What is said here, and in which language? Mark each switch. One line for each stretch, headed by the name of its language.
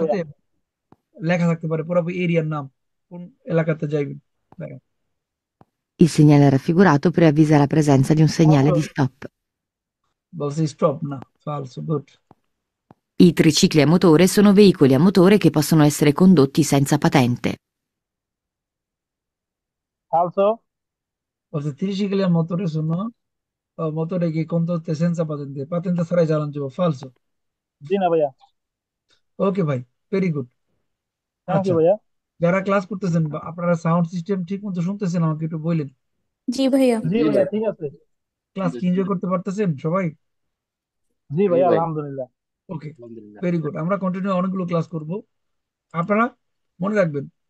Bangla: সাথে লেখা থাকতে পারে পুরো এরিয়ার নাম, কোন এলাকাতে যাইবেন। দেখেন,
Italian: Il segnale raffigurato preavvisa la presenza di un segnale ফালসো। di stop.
Bangla: বলছে স্টপ, না, falso, good.
Italian: I tricicli a motore sono veicoli a motore che possono essere condotti senza patente. ফালসো।
Bangla: বলছে
Italian: tricicli a motore sono motore che condotte senza patente, patente
Bangla: ছাড়াই চালান যাবো,
Italian: falso।
Bangla: জি না ভাইয়া।
English: Okay ভাই, very good. Thank
Bangla: আচ্ছা, you ভাইয়া। যারা ক্লাস করতেছেন বা আপনারা সাউন্ড সিস্টেম ঠিক মতো শুনতেছেন, আমাকে একটু বললেন। জি ভাইয়া। জি জি ভাইয়া ভাই। ঠিক আছে। ক্লাস কি এনজয় করতে পারতেছেন সবাই? জি জি ভাইয়া ভাই। আলহামদুলিল্লাহ।
English: okay,
Bangla: আলহামদুলিল্লাহ।
English: Very good.
Bangla: আমরা কন্টিনিউ অনেকগুলো ক্লাস করব, আপনারা মনে রাখবেন